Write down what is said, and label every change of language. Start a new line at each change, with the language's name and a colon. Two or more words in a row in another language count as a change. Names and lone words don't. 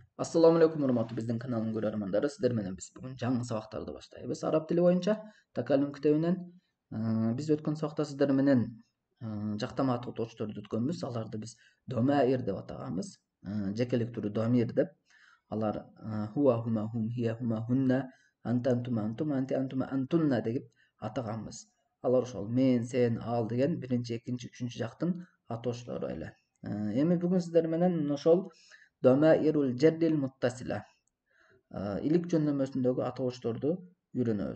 Arabic: السلام عليكم
Kyrgyz: урматтуу биздин каналдын көрөрмандары. Сиздер менен биз бүгүн жаңы сабактарды баштайбыз. Араб тили боюнча такаллум китебинен биз өткөн сабакта сиздер менен жактама тоточторду өткөнбүз. Аларды биз домаир деп атаганбыз. Жекелик түрү домир деп. Алар
Arabic: هو هما هم هي هما هن أنتَ أنتما أنتم, أنتِ أنتما أنتن
Kyrgyz: деп атаганбыз. Алар ошол мен, сен, ал деген биринчи, экинчи, үчүнчү жактын атоочтору эле. Эми бүгүн сиздер менен ошол
Arabic: ضمائر الجر المتصلة
Kyrgyz: илик жөндөмөсүндөгү атоочторду үйрөнөбүз.